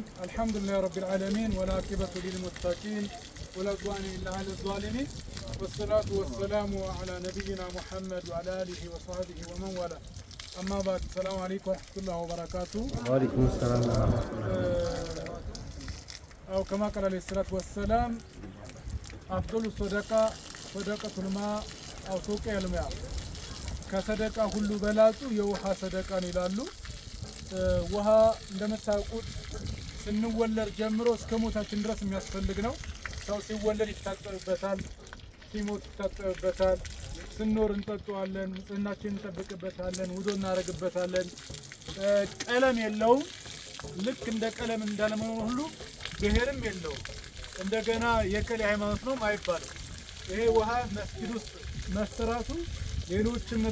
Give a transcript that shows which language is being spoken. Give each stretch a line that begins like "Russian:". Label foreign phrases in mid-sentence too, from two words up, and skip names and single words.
Arabic: الحمد لله رب العالمين. والعاقبة للمتقين. ولا عدوان إلا على الظالمين. والصلاة والسلام على نبينا محمد وعلى آله وصحبه ومن والى. أما بعد. السلام عليكم ورحمة الله وبركاته. وعليكم السلام ورحمة الله. أو كما قال عليه الصلاة والسلام أفضل الصدقة صدقة الماء أو سوقي الماء ከሰደቃ
Amharic: ሁሉ በላጩ የውሃ ሰደቃን ይላሉ። ውሃ እንደምታውቁት ስንወለድ ጀምሮ እስከ ሞታችን ድረስ የሚያስፈልግ ነው። ሰው ሲወለድ ይታጠብበታል፣ ሲሞት ይታጠብበታል፣ ስንኖር እንጠጣዋለን፣ ንጽህናችንን እንጠብቅበታለን፣ ውዶ እናደርግበታለን። ቀለም የለውም። ልክ እንደ ቀለም እንዳለመሆኑ ሁሉ ብሔርም የለውም። እንደገና የከሌ ሃይማኖት ነው አይባልም። ይሄ ውሃ መስጊድ ውስጥ መሰራቱ ሌሎችም